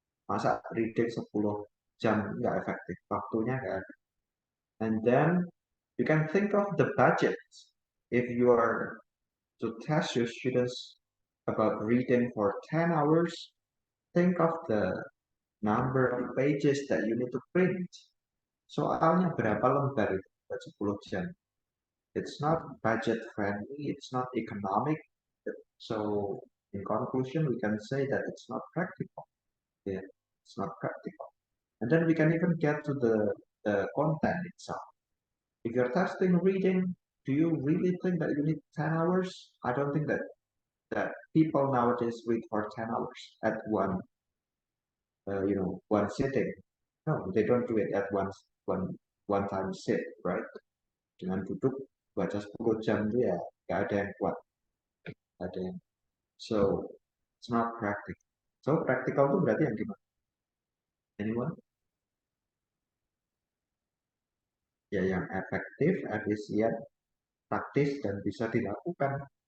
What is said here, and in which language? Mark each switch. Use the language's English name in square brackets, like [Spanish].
[Indonesian] Masa reading 10 jam nggak efektif, waktunya nggak ada. [English] And then you can think of the budget. If you are to test your students about reading for 10 hours, think of the number of pages that you need to print. [Indonesian] Soalnya berapa lembar itu buat 10 jam. [English] It's not budget friendly, it's not economic. So In conclusion, we can say that it's not practical. Yeah, it's not practical. And then we can even get to the content itself. If you're testing reading, do you really think that you need 10 hours? I don't think that people nowadays read for 10 hours at one sitting. No, they don't do it at one time sit, right? [Indonesian] Dengan duduk baca 10 jam itu ya nggak ada yang kuat, nggak ada yang. [English] So it's not practical. So practical [Indonesian] itu berarti yang gimana? [English] Anyone? [Indonesian] Ya yang efektif, efisien, praktis dan bisa dilakukan.